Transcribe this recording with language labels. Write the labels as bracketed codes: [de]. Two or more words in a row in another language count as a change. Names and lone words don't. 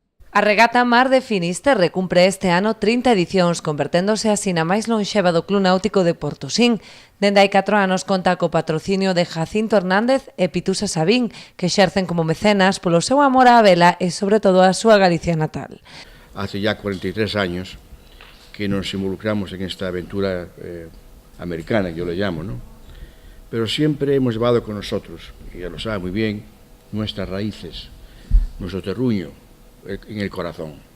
[gl] A regata Mar de Finisterre cumpre este ano 30 edicións, converténdose así na máis lonxeva do Club Náutico de Portosín. Dende hai 4 anos conta co patrocinio de Jacinto Hernández e Pitusa Sabín, que exercen como mecenas polo seu amor á vela e sobre todo a súa Galicia natal. [es] Hace ya 43 años que nos involucramos en esta aventura americana, que yo le llamo, ¿no? Pero siempre hemos llevado con nosotros, y ya lo sabe muy bien, nuestras raíces, nuestro terruño en el corazón.